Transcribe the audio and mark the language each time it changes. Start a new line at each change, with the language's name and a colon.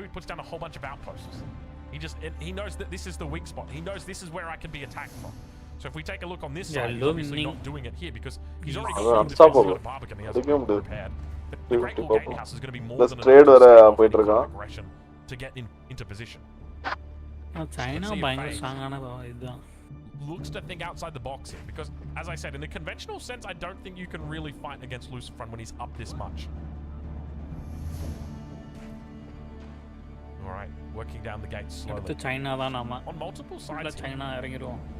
English: He puts down a whole bunch of outposts. He knows that this is the weak spot. He knows this is where I can be attacked from. So if we take a look on this side, he's obviously not doing it here because he's already got the Barbican he hasn't prepared. But the Great Wall Gatehouse is going to be more than enough aggression to get into position.
Tamil: China பயங்கர ஸ்ட்ராங்கான இதுதான்.
English: Looks to think outside the box here because, as I said, in a conventional sense, I don't think you can really fight against Lucifron when he's up this much. All right, working down the gates slowly.
Tamil: அடுத்து China தான் நாம.
English: On multiple sides.
Tamil: China இறங்கிடுவோம்.